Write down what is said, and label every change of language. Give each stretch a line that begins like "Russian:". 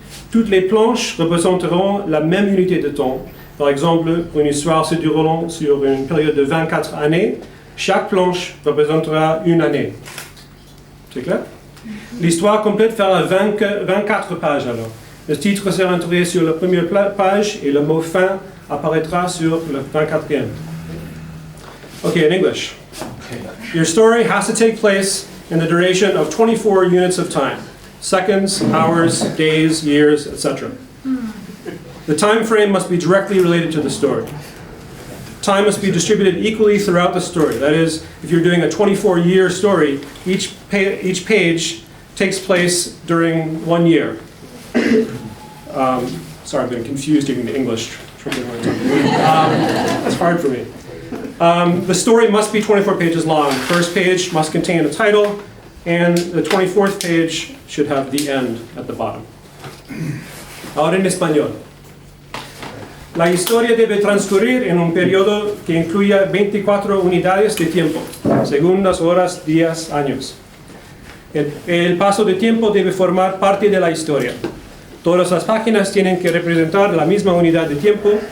French: Toutes les planches représenteront la même unité de temps. Par exemple, pour une histoire se déroulant sur une période de 24 années, chaque planche représentera une année. C'est clair? L'histoire complète fera 24 pages alors. Le titre sera introduit sur la première page et le mot fin apparaîtra sur le 24e.
English: Okay, in English. Your story has to take place in the duration of 24 units of time. Seconds, hours, days, years, etc. The time frame must be directly related to the story. Time must be distributed equally throughout the story. That is, if you're doing a 24-year story, each page takes place during 1 year. Sorry, I've been confused even the English. It's hard for me. The story must be 24 pages long. The first page must contain a title, and the 24th page should have the end at the bottom.
Spanish: Ahora en español. La historia debe transcurrir en un periodo que incluya 24 unidades de tiempo, segundos, horas, días, años. El paso de tiempo debe formar parte de la historia. Todas las páginas tienen que representar la misma unidad de tiempo.